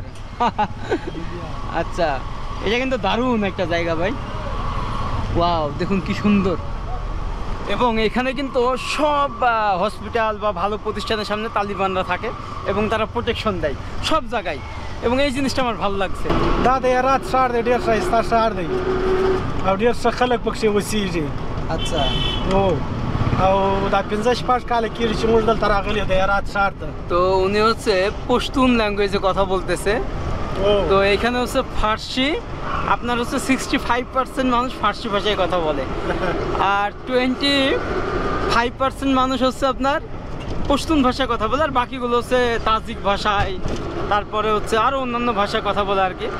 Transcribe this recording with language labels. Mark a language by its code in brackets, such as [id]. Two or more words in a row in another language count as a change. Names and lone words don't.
[bn] আচ্ছা, এটা কিন্তু দারুণ একটা জায়গা ভাই। ওয়াও, দেখুন কি সুন্দর। এবং এখানে কিন্তু সব হসপিটাল বা ভালো প্রতিষ্ঠানের সামনে তালিবানরা থাকে এবং তারা প্রোটেকশন দেয় সব জায়গায়, এবং এই জিনিসটা আমার ভালো লাগছে। [ps] دا ديارات شهر دي ډېر ښایسته ښار دی او ډېر ښه خلک پکښې اوسېږي. [bn] আচ্ছা, [ps] او دا ৫০ کاله کېږي چې موږ دلته راغلي د هرات ښار ته. [bn] তো উনি পশতুন ল্যাঙ্গুয়েজে কথা বলতেছে। তো এখানে ফার্সি, আপনার 65% মানুষ ফার্সি ভাষায় কথা বলে, আর 25% মানুষ আপনার পশতুন ভাষায় কথা বলে, আর বাকিগুলো তাজিক ভাষায়, তারপরে আরও অন্যান্য ভাষায় কথা বলে আর কি।